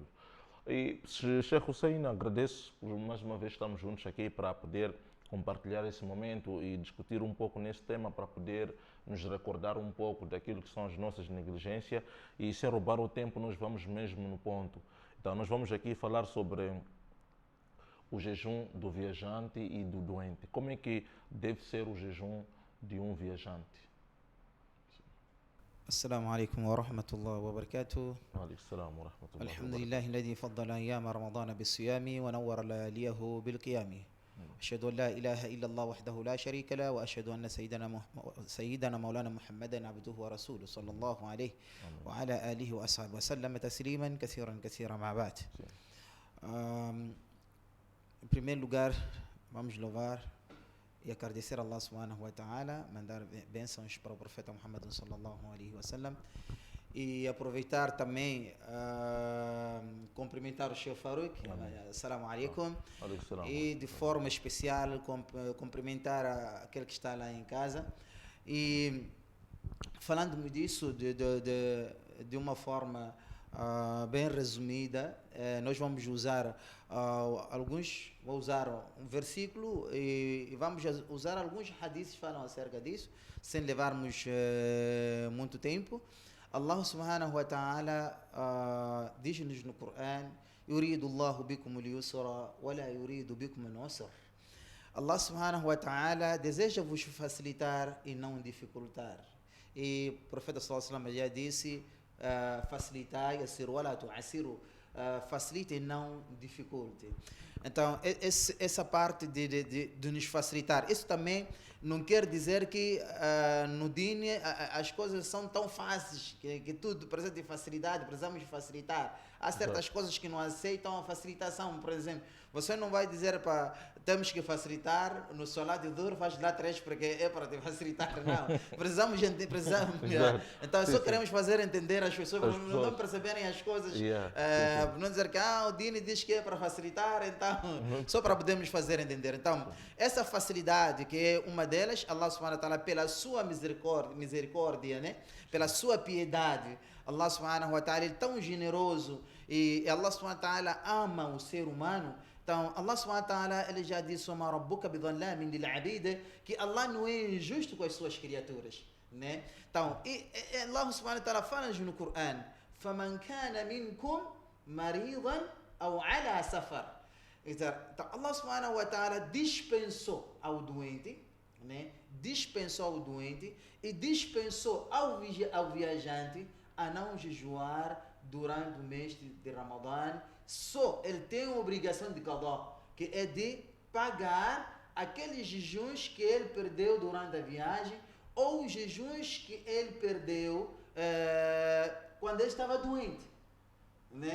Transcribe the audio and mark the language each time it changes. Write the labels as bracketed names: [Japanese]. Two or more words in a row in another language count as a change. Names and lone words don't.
[Portuguese] E Sheikh Hussein, agradeço por mais uma vez estamos juntos aqui para poder compartilhar esse momento e discutir um pouco nesse tema, para poder nos recordar um pouco daquilo que são as nossas negligências, e sem roubar o tempo nós vamos mesmo no ponto. Então nós vamos aqui falar sobre o jejum do viajante e do doente. Como é que deve ser o jejum de um viajante? [Arabic] السلام عليكم ورحمة الله وبركاته. وعليكم السلام ورحمة الله الحمد وبركاته. لله الذي فضل أيام رمضان بالصيام ونور لياليه بالقيام. أشهد أن لا إله إلا الله وحده لا شريك له، وأشهد أن سيدنا مولانا محمدا عبده ورسوله صلى الله عليه وعلى آله وأصحابه وسلم تسليما كثيرا كثيرا. مع بعد. [Portuguese] Em primeiro lugar, vamos louvar e agradecer a [Arabic] الله سبحانه وتعالى, [Portuguese] mandar bênçãos para o profeta Muhammad [Arabic] صلى الله عليه وسلم, [Portuguese] e aproveitar também cumprimentar o Sheikh Farouk, [Arabic] السلام عليكم, [Portuguese] e de forma especial cumprimentar aquele que está lá em casa. E falando disso de uma forma bem resumida, nós vamos usar vou usar um versículo e vamos usar alguns hadiths que falam acerca disso, sem levarmos muito tempo. [Arabic] الله سبحانه وتعالى [Portuguese] diz-nos no Coran: [Arabic] يريد الله بكم اليسر ولا يريد بكم العسر. الله سبحانه وتعالى [Portuguese] deseja vos facilitar e não dificultar. E o profeta [Arabic] صلى الله عليه وسلم [Portuguese] já disse: facilitai, [Arabic] يسروا ولا تعسروا, [Portuguese] facilite e não dificulte. Então, essa parte de nos facilitar, isso também não quer dizer que no Din as coisas são tão fáceis, que tudo precisa de facilidade, precisamos de facilitar. Há certas coisas que não aceitam a facilitação. Por exemplo, você não vai dizer para temos que facilitar no solar de dor, faz lá 3 porque é para te facilitar, não. Precisamos então só queremos fazer entender as pessoas, não perceberem as coisas, não dizer que o Dini diz que é para facilitar, então só para podermos fazer entender. Então, essa facilidade, que é uma delas, [Arabic] الله سبحانه وتعالى, [Portuguese] pela sua misericórdia, né? Pela sua piedade, [Arabic] الله سبحانه وتعالى [Portuguese] é tão generoso, e [Arabic] الله سبحانه وتعالى [Portuguese] ama o ser humano. Então, [Arabic] الله سبحانه وتعالى, [Portuguese] ele já disse: [Arabic] "وربك بظلام للعبيد", [Portuguese] que Allah não é injusto com as suas criaturas, né? Então, [Arabic] الله سبحانه وتعالى [Portuguese] fala-nos no Coran: [Arabic] "فمن كان منكم مريضا أو على سفر". [Portuguese] Então, [Arabic] الله سبحانه وتعالى [Portuguese] dispensou ao doente, né? Dispensou ao doente e dispensou ao viajante a não jejuar durante o mês de Ramadã. Só ele tem a obrigação de qadá, que é de pagar aqueles jejuns que ele perdeu durante a viagem, ou os jejuns que ele perdeu quando ele estava doente, né?